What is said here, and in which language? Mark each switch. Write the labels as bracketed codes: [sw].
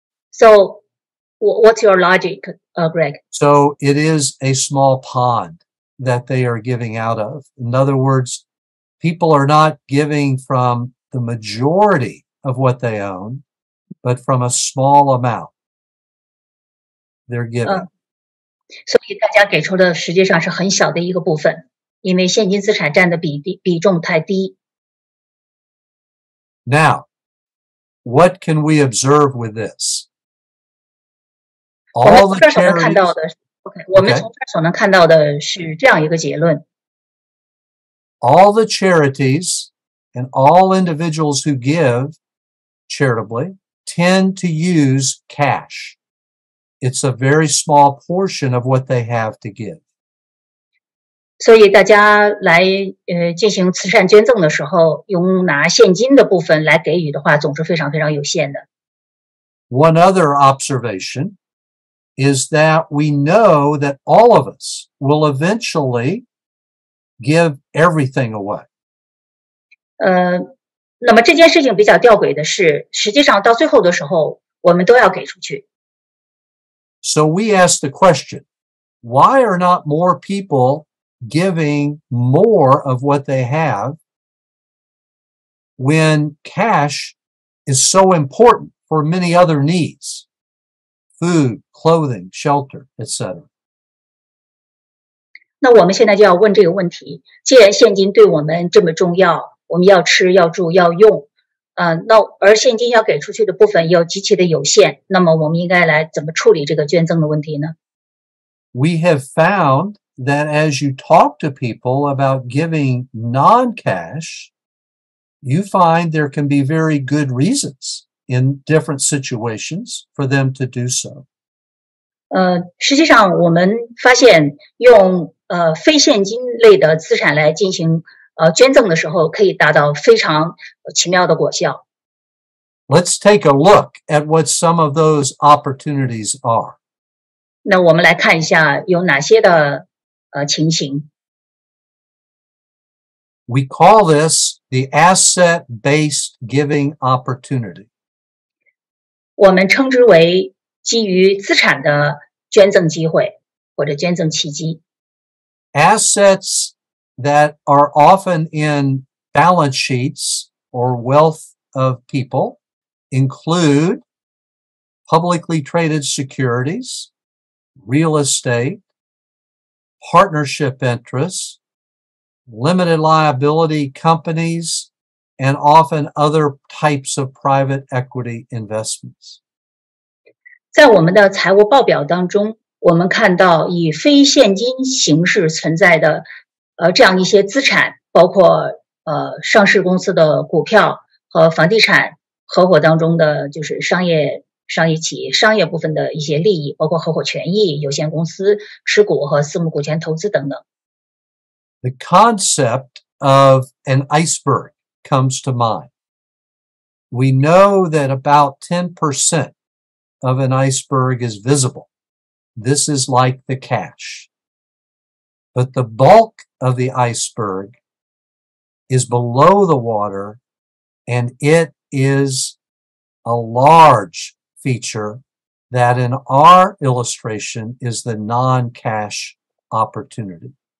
[en] So what's your logic, Greg? So it is a small pond that they are giving out of. In other words, people are not giving from the majority of what they own, but from a small amount. They're giving. [zh] 所以大家给出的实际上是很小的一个部分，因为现金资产占的比重太低。 [en] Now, what can we observe with this? [zh] 我们从这所能看到的 ，OK， 我们从这所能看到的是这样一个结论。 [en] All the charities and all individuals who give charitably tend to use cash. It's a very small portion of what they have to give. [zh] 所以大家来进行慈善捐赠的时候，用拿现金的部分来给予的话，总是非常非常有限的。 [en] One other observation is that we know that all of us will eventually give everything away. [zh] 那么这件事情比较吊诡的是，实际上到最后的时候，我们都要给出去。 [en] So we ask the question, why are not more people giving more of what they have when cash is so important for many other needs? Food, clothing, shelter, etc. [zh] 那我们现在就要问这个问题：既然现金对我们这么重要，我们要吃、要住、要用，而现金要给出去的部分又极其的有限，那么我们应该来怎么处理这个捐赠的问题呢？ [en] We have found that as you talk to people about giving non-cash, you find there can be very good reasons in different situations for them to do so. [zh] 实际上我们发现用非现金类的资产来进行捐赠的时候，可以达到非常奇妙的果效。 [en] Let's take a look at what some of those opportunities are. [zh] 那我们来看一下有哪些的情形。 [en] We call this the asset-based giving opportunity. [zh] 我们称之为基于资产的捐赠机会或者捐赠契机。 [en] Assets that are often in balance sheets or wealth of people include publicly traded securities, real estate, partnership interests, limited liability companies, and often other types of private equity investments. [zh] 在我们的财务报表当中，我们看到以非现金形式存在的这样一些资产，包括上市公司的股票和房地产合伙当中的就是商业企业商业部分的一些利益，包括合伙权益、有限公司持股和私募股权投资等等。 [en] The concept of an iceberg comes to mind. We know that about 10% of an iceberg is visible. This is like the cash. But the bulk of the iceberg is below the water, and it is a large feature that in our illustration is the non-cash opportunity.